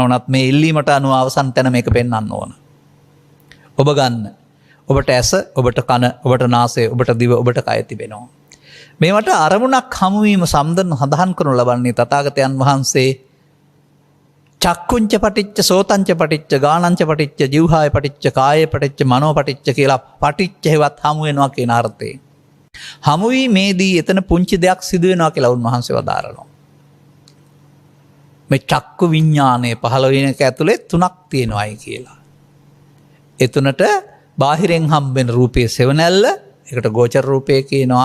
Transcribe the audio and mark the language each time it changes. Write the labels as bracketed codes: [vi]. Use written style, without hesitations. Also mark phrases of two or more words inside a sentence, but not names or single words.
[si] උනත් මේ ඉල්ලීමට අනුව අවසන් තැන මේක පෙන්වන්න ඕන. ඔබ ගන්න. ඔබට ඇස, ඔබට කන, ඔබට නාසය, ඔබට දිව, ඔබට කය තිබෙනවා. මේවට අරමුණක් හමුවීම සඳහන් කරනු ලබන්නේ තථාගතයන් වහන්සේ [pi] චක්කුංච පටිච්ච සෝතංච පටිච්ච ගානංච පටිච්ච ජීවහාය පටිච්ච කාය පටිච්ච මනෝ පටිච්ච [si] කියලා පටිච්ච හේවත් හමු වෙනවා කියන අර්ථයෙන්. හමුවීමේදී එතන පුංචි දෙයක් සිදු වෙනවා කියලා උන්වහන්සේ වදාරනවා. මේ චක්කු විඥානය පහළ වෙන එක ඇතුලේ තුනක් තියෙනවායි කියලා. ඒ තුනට බාහිරෙන් හම්බෙන රූපයේ සෙවණැල්ල, ඒකට ගෝචර රූපය කියනවා.